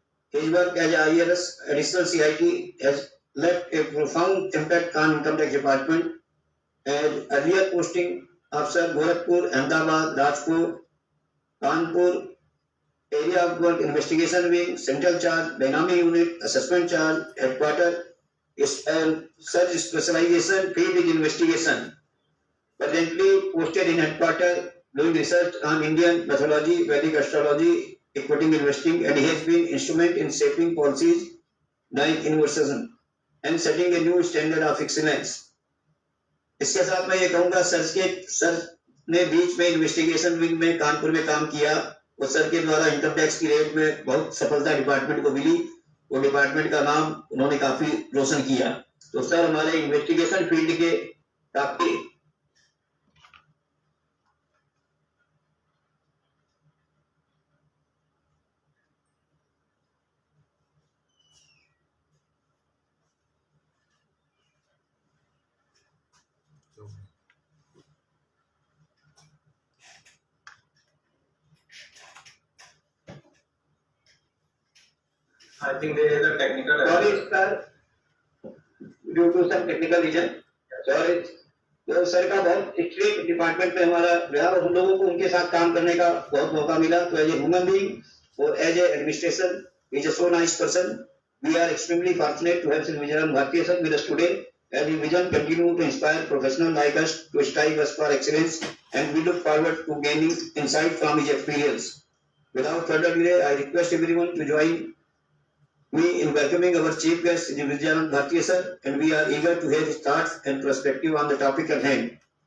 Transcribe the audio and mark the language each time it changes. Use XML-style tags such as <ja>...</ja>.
<en>His work as IRS Additional CIT has left a profound impact on Income Tax Department, and earlier posting Officer Gorakhpur, Ahmedabad, Rajkot, Kanpur, Area of Work Investigation Wing, Central Charge, Dynamic Unit, Assessment Charge, Headquarter, such specialization field is investigation. Currently posted in Headquarter, doing research on Indian mythology, Vedic astrology, equity investing, and he has been instrument in shaping policies like inversion and setting a new standard of excellence.</en> <hi>इसके साथ मैं ये कहूँगा sir ने बीच में investigation wing में कानपुर में काम किया, और सर के द्वारा इनकम टैक्स की रेट में बहुत सफलता डिपार्टमेंट को मिली, वो डिपार्टमेंट का नाम उन्होंने काफी रोशन किया। तो सर हमारे इन्वेस्टिगेशन फील्ड के काफी</hi> <en>I think there is a technical error. Sorry, sir. Due to some technical reason. Sorry.</en> <hi>तो सर का बहुत स्ट्रिक्ट डिपार्टमेंट में हमारा रहा और हम लोगों को उनके साथ काम करने का बहुत मौका मिला.</hi> <en>तो as a human being और as a administration is a so nice person. We are extremely fortunate to have Sri Vijayanand Bhartiya sir with us today, and his vision continue to inspire professionals like us to strive us for excellence, and we look forward to gaining insight from his experience. Without further delay, I request everyone to join me in welcoming our chief guest, Sri Vijayanand Bhartiya sir, and we are eager to hear his thoughts and perspective on the topic at hand.</en>